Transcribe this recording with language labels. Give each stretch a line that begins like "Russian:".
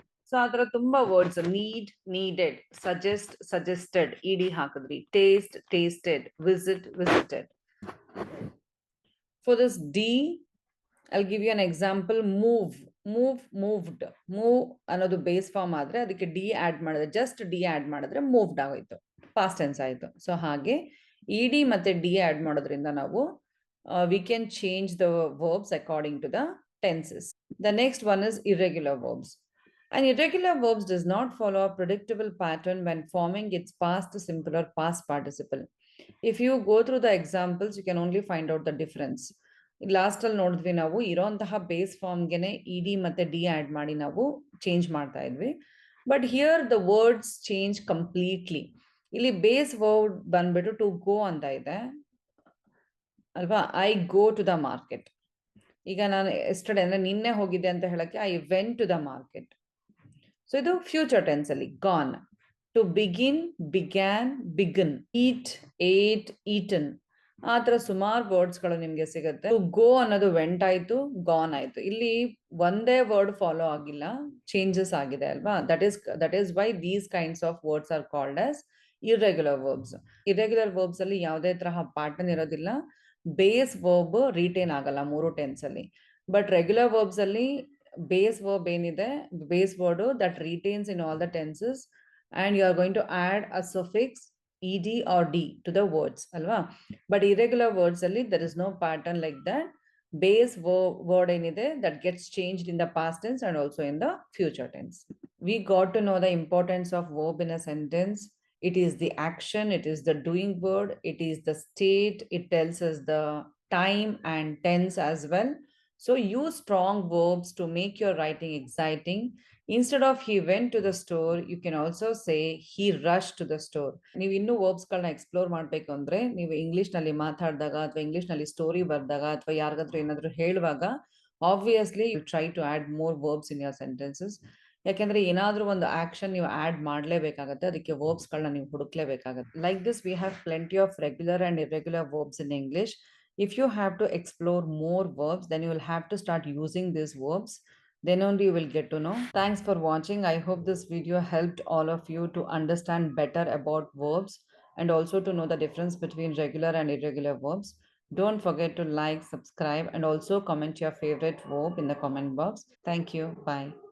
English: So ಆ ತರ ತುಂಬಾ words, need, needed, suggest, suggested, E D ಹಾಕಿದ್ರಿ, taste, tasted, visit, visited. For this D, I'll give you an example. Move, move, moved.
Kannada: Move ಅನ್ನೋದು base form ಆದ್ರೆ ಅದಕ್ಕೆ D add ಮಾಡಿದ್ರೆ, just D add ಮಾಡಿದ್ರೆ moved ಆಗೋಯ್ತು, past tense ಆಯ್ತು. So ಹಾಗೆ E D ಮತ್ತೆ ಡಿ ಆಡ್ ಮಾಡೋದ್ರಿಂದ ನಾವು
English: We can change the verbs according to the tenses. The next one is irregular verbs. An irregular verbs does not follow a predictable pattern when forming its past simple or past participle. If you go through the examples, you can only find out the difference.
Kannada: Last ಅಲ್ಲಿ ನೋಡಿದ್ವಿ, ನಾವು ಇರೋಂತಹ base ಫಾರ್ಮ್ಗೆನೆ E D ಮತ್ತೆ D add ಮಾಡಿ ನಾವು change ಮಾಡ್ತಾ ಇದ್ವಿ.
English: But here the words change completely.
Kannada: ಇಲ್ಲಿ base word ಬಂದ್ಬಿಟ್ಟು ಟು ಗೋ ಅಂತ ಇದೆ ಅಲ್ವಾ.
English: I go to the market.
Kannada: ಈಗ ನಾನು ಎಸ್ಟರ್ಡೇ ಅಂದ್ರೆ ನಿನ್ನೆ ಹೋಗಿದ್ದೆ ಅಂತ ಹೇಳಕ್ಕೆ
English: I went to the market. So ಇದು future tense ಅಲ್ಲಿ gone. To begin, began, begun.
Kannada: Heat, eight, eaten. ಆ ತರ ಸುಮಾರು ವರ್ಡ್ಸ್ಗಳು ನಿಮ್ಗೆ ಸಿಗುತ್ತೆ. ಟು ಗೋ ಅನ್ನೋದು ವೆಂಟ್ ಆಯ್ತು, ಗಾನ್ ಆಯ್ತು. ಇಲ್ಲಿ ಒಂದೇ ವರ್ಡ್ ಫಾಲೋ ಆಗಿಲ್ಲ, ಚೇಂಜಸ್ ಆಗಿದೆ ಅಲ್ವಾ.
English: That is why these kinds of words are called as irregular verbs.
Kannada: Irregular verbs ಅಲ್ಲಿ ಯಾವುದೇ ತರಹ ಪ್ಯಾಟರ್ನ್ ಇರೋದಿಲ್ಲ, ಬೇಸ್ ವರ್ಬ್ ರಿಟೇನ್ ಆಗಲ್ಲ ಮೂರು ಟೆನ್ಸ್ ಅಲ್ಲಿ.
English: But regular verbs ಅಲ್ಲಿ base verb ಏನಿದೆ, base word that retains in all the tenses, and you are going to add a suffix ed or d to the words alva. But irregular words alli there is no pattern like that. Base word enide that gets changed in the past tense and also in the future tense. We got to know the importance of verb in a sentence. It is the action, it is the doing word, it is the state, it tells us the time and tense as well. So use strong verbs to make your writing exciting. Instead of he went to the store, you can also say he rushed to the store.
Kannada: ನೀವು ಇನ್ನೂ verbs ಗಳನ್ನ explore ಮಾಡ್ಬೇಕು ಅಂದ್ರೆ, ನೀವು English ನಲ್ಲಿ ಮಾತಾಡಿದಾಗ ಅಥವಾ English ನಲ್ಲಿ ಸ್ಟೋರಿ ಬರ್ದಾಗ ಅಥವಾ ಯಾರಿಗಾದ್ರೂ ಏನಾದ್ರು ಹೇಳುವಾಗ
English: Obviously you try to add more verbs in your sentences.
Kannada: ಯಾಕೆಂದ್ರೆ ಏನಾದ್ರೂ ಒಂದು ಆಕ್ಷನ್ ನೀವು ಆಡ್ ಮಾಡ್ಲೇಬೇಕಾಗತ್ತೆ, ಅದಕ್ಕೆ ವರ್ಬ್ಸ್ ಗಳನ್ನ ನೀವು ಹುಡುಕ್ಲೇಬೇಕಾಗತ್ತೆ.
English: Like this we have plenty of regular and irregular verbs in English. If you have to explore more verbs, then you will have to start using these verbs. Then only you will get to know. Thanks for watching. I hope this video helped all of you to understand better about verbs and also to know the difference between regular and irregular verbs. Don't forget to like, subscribe, and also comment your favorite verb in the comment box. Thank you. Bye.